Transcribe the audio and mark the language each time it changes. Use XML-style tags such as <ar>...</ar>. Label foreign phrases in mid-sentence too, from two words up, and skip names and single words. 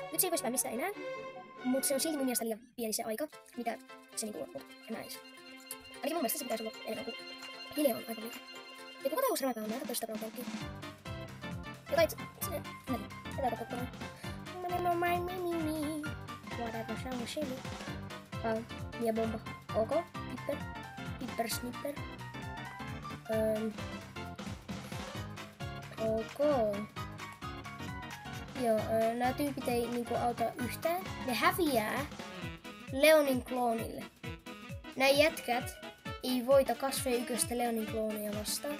<fi>Nyt se ei voi spämmistä enää. Mutta se on silti mun mielestä liian pieni se aika, mitä se niinku on. En näis. Ainakin mun mielestä se pitäisi olla enemmän kuin Lili on aika liikaa. Ja kuka tää uusi ranka on? Mä katsoin sitä Brawl-palkkia. Jotain Tätä katsotaan. Whatever, se on chili. Mia bomba. Ok. Pipper snipper. Ok. Joo, nää tyypit ei niinku auta yhtään. Ne häviää Leonin kloonille. Nää jätkät ei voita kasvee yköstä Leonin kloonia vastaan.</fi>